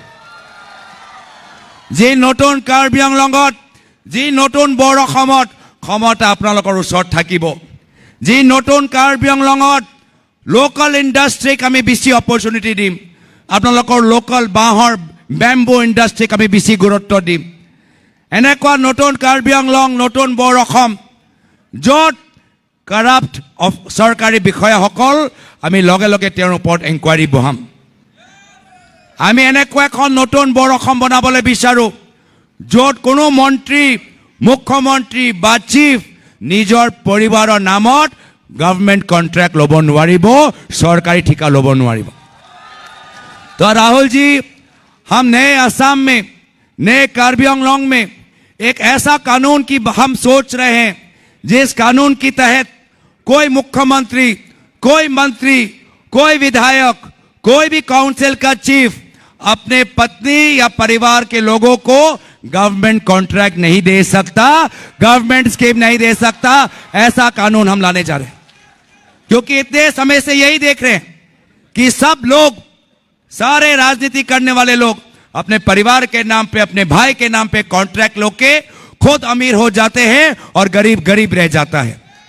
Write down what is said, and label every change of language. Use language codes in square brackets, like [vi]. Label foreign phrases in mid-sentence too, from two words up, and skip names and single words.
[as] যি নতুন কাৰ্বি আংলঙত যি নতুন বৰ অসমত ক্ষমতা আপোনালোকৰ ওচৰত থাকিব যি নতুন কাৰ্বি আংলঙত [en] local industry [as] আমি বেছি অপৰচুনিটি দিম আপোনালোকৰ লোকাল বাঁহৰ [en] bamboo industry [as] আমি বেছি গুৰুত্ব দিম এনেকুৱা নতুন কাৰ্বি আংলং নতুন বৰ অসম য'ত কাৰাপ্ট চৰকাৰী বিষয়াসকল আমি লগে লগে তেওঁৰ ওপৰত এনকুৱাৰী বহাম আমি এনেকুৱা এখন নতুন বৰ অসম বনাবলৈ বিচাৰোঁ য'ত কোনো মন্ত্ৰী মুখ্যমন্ত্ৰী বা চিফ নিজৰ পৰিবাৰৰ নামত [en] government contract [as] ল'ব নোৱাৰিব চৰকাৰী ঠিকা ল'ব নোৱাৰিব [hi] तो राहुल जी हम नए असम में नए कार्बी आंगलोंग में एक ऐसा कानून की हम सोच रहे हैं जिस कानून की तहत कोई मुख्यमंत्री कोई मंत्री कोई विधायक कोई भी काउंसिल का चीफ अपने पत्नी या परिवार के लोगों को [en] government contract [hi] नहीं दे सकता [en] government scheme [hi] नहीं दे सकता ऐसा कानून हम लाने जा रहे हैं क्योंकि इतने समय से यही देख रहे हैं कि सब लोग सारे राजनीति करने वाले लोग अपने परिवार के नाम पे अपने भाई के नाम पे कॉन्ट्रैक्ट लेके खुद अमीर हो जाते हैं और गरीब गरीब रह जाता है